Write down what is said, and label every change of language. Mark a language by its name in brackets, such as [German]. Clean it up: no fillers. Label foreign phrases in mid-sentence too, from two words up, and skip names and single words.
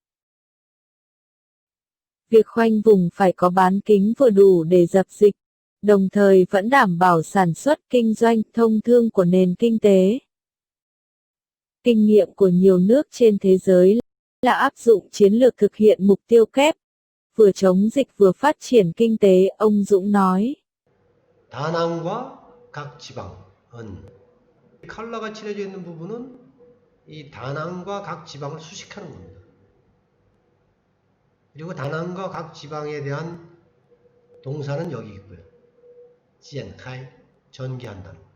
[Vietnamese] Việc khoanh vùng phải có bán kính vừa đủ để dập dịch, đồng thời vẫn đảm bảo sản xuất, kinh doanh, thông thương của nền kinh tế. Kinh nghiệm của nhiều nước trên thế giới là áp dụng chiến lược thực hiện mục tiêu kép, vừa chống dịch vừa phát triển kinh tế, ông Dũng nói. [Korean] 다낭과 각 지방은 컬러가 칠해져 있는 부분은 이 다낭과 각 지방을 수식하는 겁니다. 그리고 다낭과 각 지방에 대한 동사는 여기 있고요. 지엔카이, 전개한다는.